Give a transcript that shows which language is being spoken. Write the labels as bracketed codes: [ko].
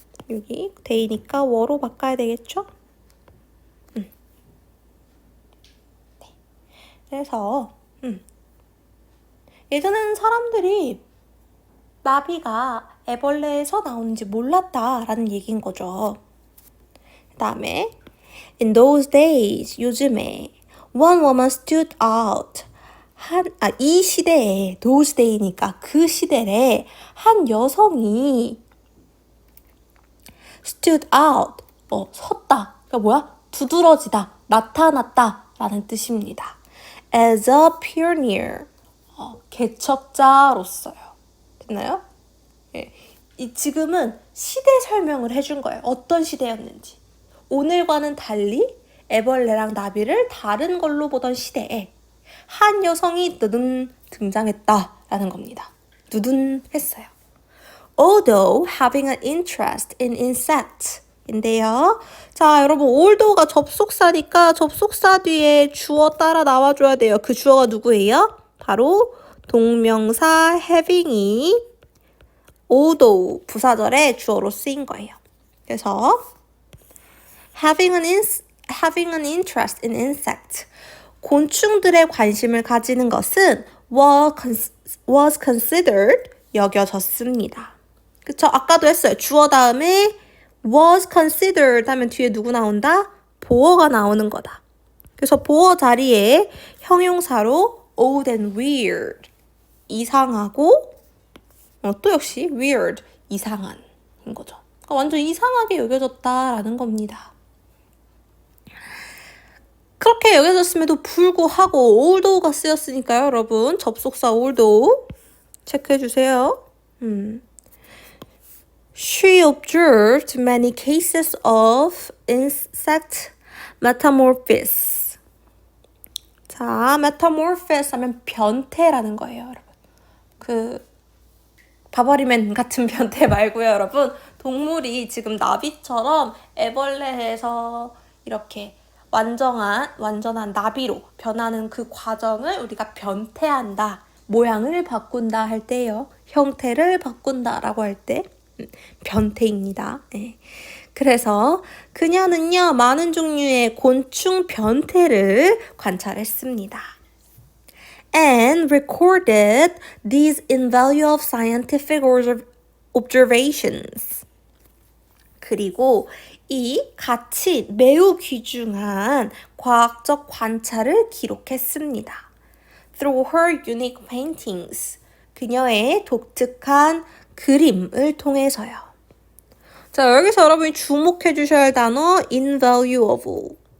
[ko] 여기 데이니까 워로 바꿔야 되겠죠? 네. 그래서 예전에는 사람들이 나비가 애벌레에서 나오는지 몰랐다라는 얘기인 거죠. 그 다음에 [en] In those days, [ko] 요즘에 [en] one woman stood out. [ko] 이 시대에 [en] those day [ko] 니까 그 시대에 한 여성이 [en] stood out, [ko] 섰다. 그러니까 뭐야? 두드러지다, 나타났다 라는 뜻입니다. [en] As a pioneer, [ko] 개척자로서요. 됐나요? 예. 지금은 시대 설명을 해준 거예요. 어떤 시대였는지. 오늘과는 달리 애벌레랑 나비를 다른 걸로 보던 시대에 한 여성이 누둔 등장했다라는 겁니다. 누둔 했어요. [en] Although having an interest in insects [ko] 인데요. 자, 여러분 although가 접속사니까 접속사 뒤에 주어 따라 나와줘야 돼요. 그 주어가 누구예요? 바로 동명사 having이 although 부사절의 주어로 쓰인 거예요. 그래서 [en] having an interest in insects [ko] 곤충들에 관심을 가지는 것은 [en] was considered [ko] 여겨졌습니다. 그쵸? 아까도 했어요. 주어 다음에 [en] was considered [ko] 하면 뒤에 누구 나온다? 보어가 나오는 거다. 그래서 보어 자리에 형용사로 [en] odd and weird [ko] 이상하고 또 역시 weird 이상한 인 거죠. 그러니까 완전 이상하게 여겨졌다라는 겁니다. 그렇게 여겨졌음에도 불구하고 although가 쓰였으니까요. 여러분 접속사 although 체크해주세요. [en] She observed many cases of insect metamorphosis. [ko] 자, metamorphosis 하면 변태라는 거예요, 여러분. 그 바버리맨 같은 변태 말고요, 여러분. 동물이 지금 나비처럼 애벌레에서 이렇게 완전한 나비로 변하는 그 과정을 우리가 변태한다. 모양을 바꾼다 할 때요. 형태를 바꾼다라고 할 때 변태입니다. 네. 그래서 그녀는요. 많은 종류의 곤충 변태를 관찰했습니다. [en] And recorded these invaluable scientific observations. [ko] 그리고 이 가치 매우 귀중한 과학적 관찰을 기록했습니다. [en] Through her unique paintings. [ko] 그녀의 독특한 그림을 통해서요. 자, 여기서 여러분이 주목해 주셔야 할 단어 invaluable.